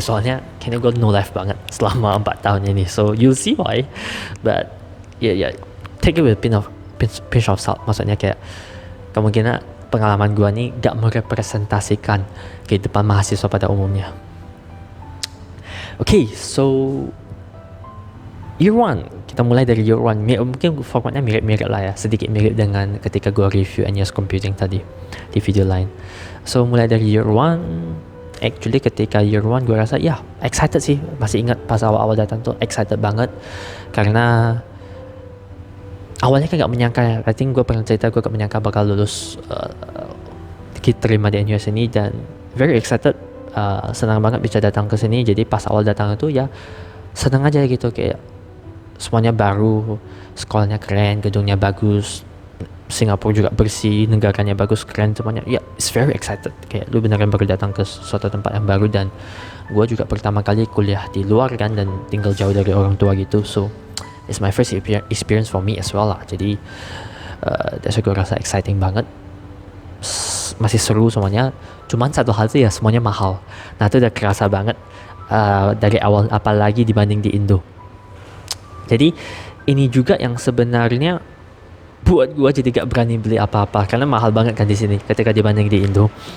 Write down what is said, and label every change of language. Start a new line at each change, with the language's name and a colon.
Indonesian: Soalnya kayaknya gue
English: no life
Indonesian: banget selama 4 tahun ini.
English: So you'll see why. But yeah, take it with a pinch of salt.
Indonesian: Maksudnya kayak kemungkinan pengalaman gue nih gak merepresentasikan kehidupan mahasiswa pada umumnya.
English: Okay, so year 1,
Indonesian: kita mulai dari
English: year 1.
Indonesian: Mungkin formatnya mirip-mirip lah ya, sedikit mirip dengan ketika gue review NUS Computing tadi di video lain. So mulai dari year 1, actually ketika year 1 gue rasa ya excited sih. Masih ingat pas awal-awal datang tuh excited banget, karena awalnya kan gak menyangka.
English: I think
Indonesian: gue pernah cerita, gue gak menyangka bakal lulus terima di NUS ini, dan
English: very excited,
Indonesian: senang banget bisa datang ke sini. Jadi pas awal datang itu ya senang aja gitu, kayak semuanya baru, sekolahnya keren, gedungnya bagus, Singapura juga bersih, negaranya bagus, keren semuanya. Ya,
English: it's very excited.
Indonesian: Kayak lu beneran baru datang ke suatu tempat yang baru, dan gue juga pertama kali kuliah di luar kan, dan tinggal jauh dari orang tua gitu.
English: So it's my first experience for me as well lah. Jadi that's why
Indonesian: gue rasa exciting banget. Masih seru semuanya. Cuman satu hal tuh ya, semuanya mahal. Nah itu udah kerasa banget dari awal, apalagi dibanding di Indo. Jadi ini juga yang sebenarnya buat gue jadi gak berani beli apa-apa, karena mahal banget kan di sini ketika dibanding di Indo.